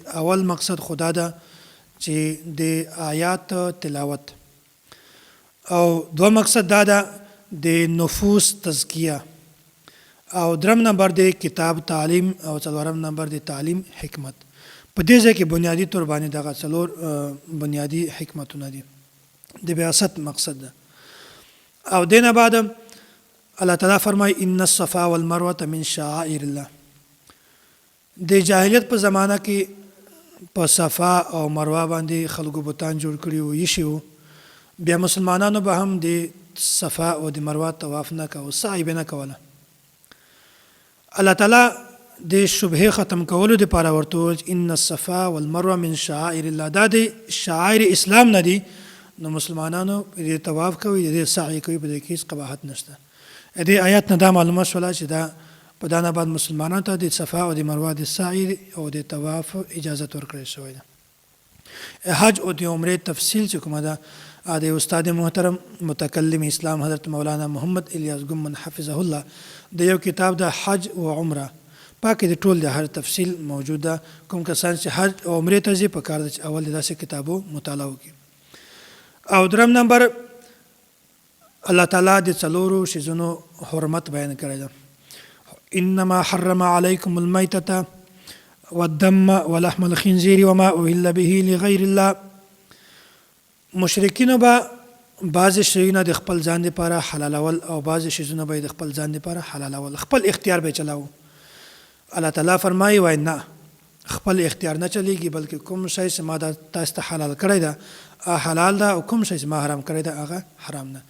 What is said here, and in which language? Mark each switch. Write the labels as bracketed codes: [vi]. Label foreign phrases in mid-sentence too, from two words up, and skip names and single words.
[ps] اول مقصد خدا ده چې د آیات تلاوت، او دوم مقصد دا ده د نفوس تزکیه، او درم نمبر د کتاب تعلیم، او څلورم نمبر د تعلیم حکمت. په دې ځای کې بنیادی طور باندې دغه څلور بنیادی حکمتونه دي د بعثت مقصد ده. او دینه بعد الله تعالی فرمای [ar] ان الصفا والمروه من شعائر الله. [ps] د جاهلیت په زمانہ کې په صفا او مروه باندې خلکو بوتان جوړ کړي وو، یې شو. بیا مسلمانانو به هم د صفا او د مروه طواف نه کوه، سعی به نه کوله. الله تعالی د شبهه ختم کولو لپاره ورته [ar] ان الصفا والمروه من شعائر الله. [ps] دا د شعائر اسلام نه دي. نو مسلمانانو د طواف کوي، د سعی کوي، په دې کې هیڅ قباحت نشته. د آیات نه دا معلومه شوله چې دا په دا نه بعد مسلمانانو ته د صفا او د مروه د سعی او د طواف اجازه ورکړل شوې ده. حج او د عمرې تفصیل چې کومه ده د استاد محترم متکلم اسلام حضرت مولانا محمد الیاس ګمن حفظه الله د یو کتاب د حج او عمره پاکې د ټول د هر تفصیل موجود ده. کوم کسان چې حج او عمرې ته ځي په کار ده چې اول د داسې کتابو مطالعه وکړي. او درم نمبر الله تعالی د څلورو شیزونو حرمت بیان کړی ده. [ar] انما حرم علیکم المیتة والدم ولحم الخنزیر وما اهل به لغیر الله. [ps] مشرکینو به بعض شیونه د خپل ځان لپاره حلالول او بعض شیزونه به د خپل ځان لپاره حلالول، خپل اختیار به چلاو. الله تعالی فرمایي وای نه، خپل اختیار نه چلیږي، بلکې کوم شی چې ما تاسو ته حلال کړی ده حلال ده، او کوم شی چې ما حرام کړی ده هغه حرام ده.